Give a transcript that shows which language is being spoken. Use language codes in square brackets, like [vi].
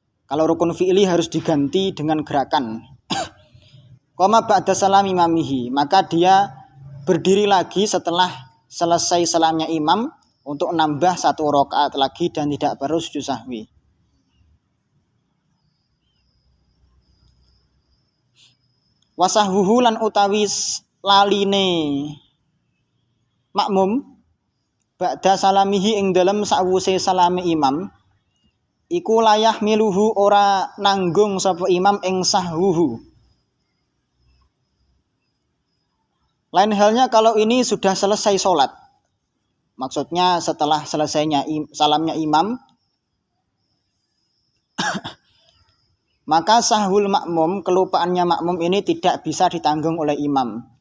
[id] Kalau rukun fi'li harus diganti dengan gerakan. [ar] Qoma ba'da salam imamihi, [id] maka dia berdiri lagi setelah selesai salamnya imam untuk nambah 1 rakaat lagi dan tidak perlu sujud sahwi. [ar] Wasahwuhu [jv] lan utawi laline makmum [ar] ba'da salamihi [jv] ing dalem sawuse salame imam iku [ar] layah miluhu [jv] ora nanggung sapa imam ing sahwuhu. [id] Lain halnya kalau ini sudah selesai sholat, maksudnya setelah selesainya salamnya imam, maka sahwul makmum, kelupaannya makmum ini tidak bisa ditanggung oleh imam.